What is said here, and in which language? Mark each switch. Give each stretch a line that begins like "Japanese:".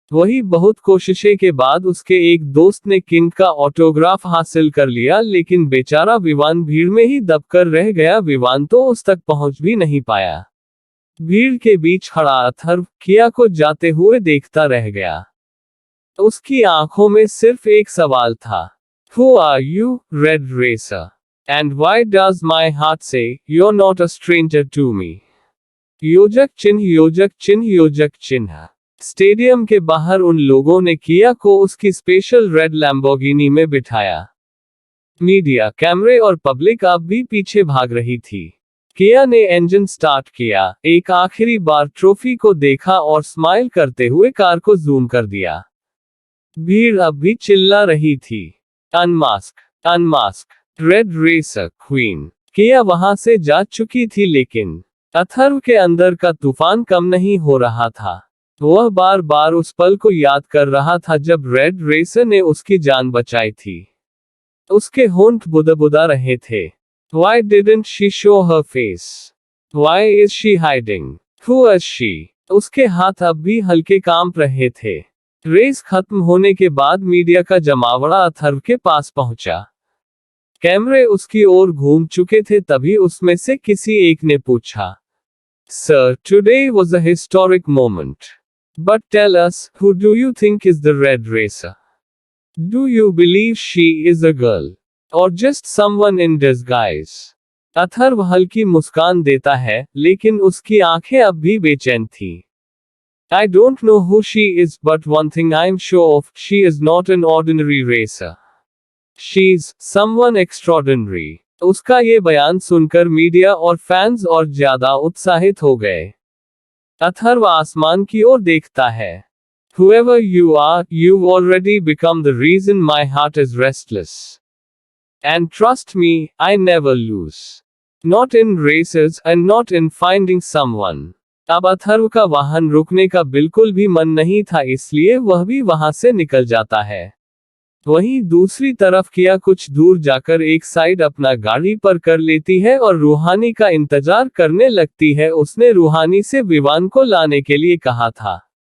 Hindi: वही बहुत कोशिशें के बाद उसके एक दोस्त ने किंग का ऑटोग्राफ हासिल कर लिया, लेकिन बेचारा विवान भीड़ में ही दबकर रह गया। विवान तो उस तक पहुंच भी नहीं पाया। भीड़ के बीच खड़ा अथर्व किया को जाते हुए देखता रह गया। उसकी आंखों में सिर्फ एक सवाल था,
English: Who are you, Red Racer? And why does my heart say, You're not a stranger to me? योजक चिन्ह योजक चिन्ह योजक चिन्ह।
Hindi: स्टेडियम के बाहर उन लोगों ने किया को उसकी स्पेशल रेड लैम्बोर्गिनी में बिठाया। मीडिया, कैमरे और पब्लिक अब भी पीछे भाग रही थी। किया ने इंजन स्टार्ट किया, एक आखिरी बार ट्रॉफी को देखा और स्माइल करते हुए कार को जूम कर दिया। भीड़ अब भी चिल्ला रही थी,
English: Unmask, unmask, red racer queen.
Hindi: किया वहां से जा चुकी थी, लेकिन अथर्व के अंदर का तूफान कम नहीं हो रहा था। वह बार बार उस पल को याद कर रहा था जब रेड रेसर ने उसकी जान बचाई थी। उसके होंठ बुदबुदा रहे थे।
English: Why didn't she show her face? Why is she hiding? Who is she?
Hindi: उसके हाथ अब भी हल्के कांप रहे थे। रेस खत्म होने के बाद मीडिया का जमावड़ा अथर्व के पास पहुंचा। कैमरे उसकी ओर घूम चुके थे। तभी उसमें से किसी एक ने पूछा,
English: Sir, today was a historic moment. But tell us, who do you think is the Red Racer? Do you believe she is a girl? Or just someone in disguise?
Hindi: Atharva हल्की मुस्कान देता है, लेकिन उसकी आंखें अब भी बेचैन थी।
English: I don't know who she is, but one thing I'm sure of, she is not an ordinary racer. She's someone extraordinary.
Hindi: उसका ये बयान सुनकर मीडिया और फैंस और ज्यादा उत्साहित हो गए। अथर्व आसमान की ओर देखता है।
English: Whoever you are, you've already become the reason my heart is restless. And trust me, I never lose. Not in races, and not in finding someone.
Hindi: अब अथर्व का वाहन रुकने का बिल्कुल भी मन नहीं था, इसलिए वह भी वहां से निकल जाता है। वहीं दूसरी तरफ किया कुछ दूर जाकर एक साइड अपना गाड़ी पर कर लेती है और रूहानी का इंतजार करने लगती है। उसने रूहानी से विवान को लाने के लिए कहा था।